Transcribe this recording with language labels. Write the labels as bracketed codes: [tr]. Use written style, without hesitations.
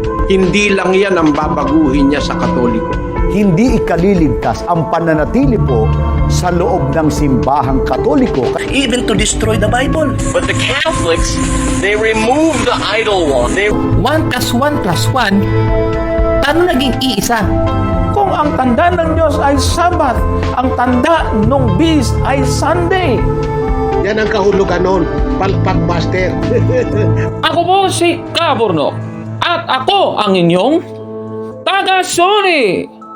[tl] Hindi lang yan ang babaguhin niya sa Katoliko. Hindi ikaliligtas ang pananatili po sa loob ng simbahang Katoliko. [en] Even to destroy the Bible. But the Catholics, they remove the idol one. [tl] 1 plus 1 plus 1, paano naging iisa? Kung ang tanda ng Diyos ay Sabat, ang tanda ng Beast ay Sunday. Yan ang kahulugan nun, palpak master. Ako po si Kabornok at ako ang inyong taga-Suri.